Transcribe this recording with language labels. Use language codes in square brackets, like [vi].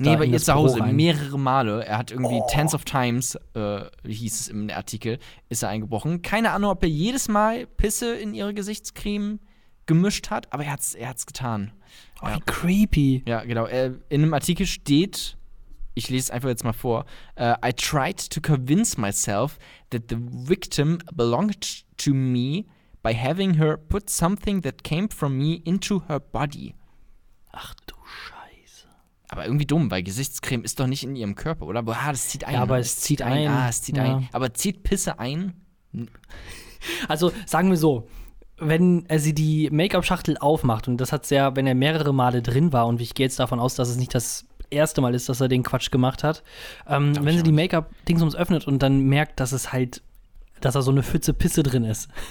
[de] Nee, bei ihr zu Hause, mehrere Male. Er hat irgendwie [en] Tens of Times, [de] hieß es im Artikel, ist er eingebrochen. Keine Ahnung, ob er jedes Mal Pisse in ihre Gesichtscreme gemischt hat, aber er hat's getan. Oh, wie creepy. Ja, genau. In einem Artikel steht, ich lese es einfach jetzt mal vor. [en] I tried to convince myself that the victim belonged to me by having her put something that came from me into her body. [de] Ach du Scheiße. Aber irgendwie dumm, weil Gesichtscreme ist doch nicht in ihrem Körper, oder? Boah, das zieht ein. Ja, aber es zieht ein. Ah, es zieht ja. ein. Aber zieht Pisse ein? Also, sagen wir so, wenn sie die Make-up-Schachtel aufmacht, und das hat sie ja, wenn er mehrere Male drin war, und ich gehe jetzt davon aus, dass es nicht das erste Mal ist, dass er den Quatsch gemacht hat, wenn sie die Make-up-Dingsums öffnet und dann merkt, dass es halt, dass da so eine Pfütze Pisse drin ist.